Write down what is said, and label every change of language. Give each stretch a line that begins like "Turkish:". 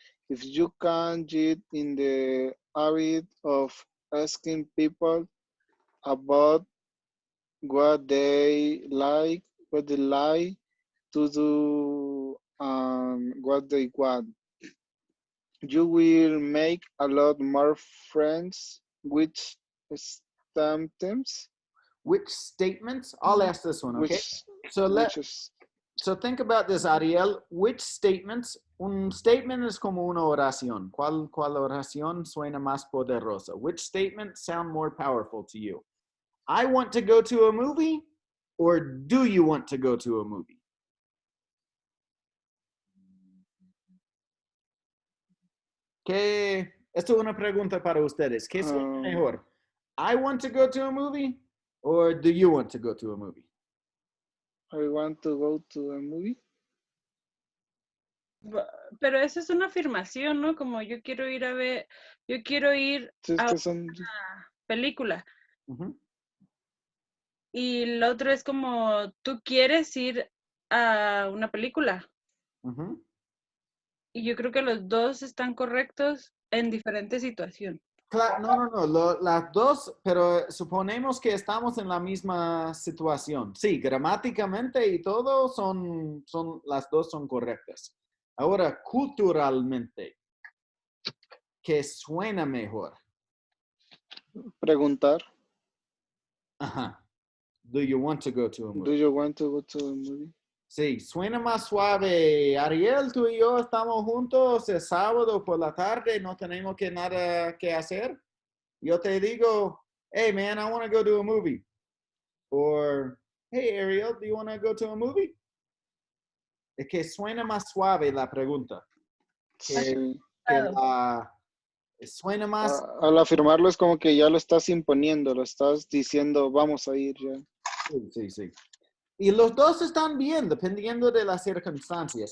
English: If you can get in the habit of asking people about what they like to do, and what they want, you will make a lot more friends with stamps, Which statements? I'll ask this one, okay? which So which is so think about this, Ariel. Which statements?
Spanish: Un statement es como una oración. ¿Cuál oración suena más poderosa?
English: Which statements sound more powerful to you? I want to go to a movie, or do you want to go to a movie?
Spanish: Esto es una pregunta para ustedes. ¿Qué suena mejor?
English: I want to go to a movie, or do you want to go to a movie? I want to go to a movie.
Spanish: Pero eso es una afirmación, ¿no? Como yo quiero ir a ver, yo quiero ir Es a que son una película. Uh-huh. Y el otro es como tú quieres ir a una película. Uh-huh. Y yo creo que los dos están correctos en diferentes situaciones. Claro, no, las dos, pero suponemos que estamos en la misma situación. Sí, gramáticamente y todo las dos son correctas. Ahora, culturalmente, ¿qué suena mejor? preguntar. Ajá.
English: Do you want to go to a Do movie? you want to go to a movie?
Spanish: Sí, suena más suave. Ariel, tú y yo estamos juntos el sábado por la tarde, no tenemos nada que hacer. Yo te digo,
English: hey man, I want to go to a movie. Or, hey Ariel, do you want to go to a movie?
Spanish: Es que suena más suave la pregunta. Sí. Suena más... Al afirmarlo es como que ya lo estás imponiendo, lo estás diciendo, vamos a ir ya. Sí. Y los dos están bien, dependiendo de las circunstancias.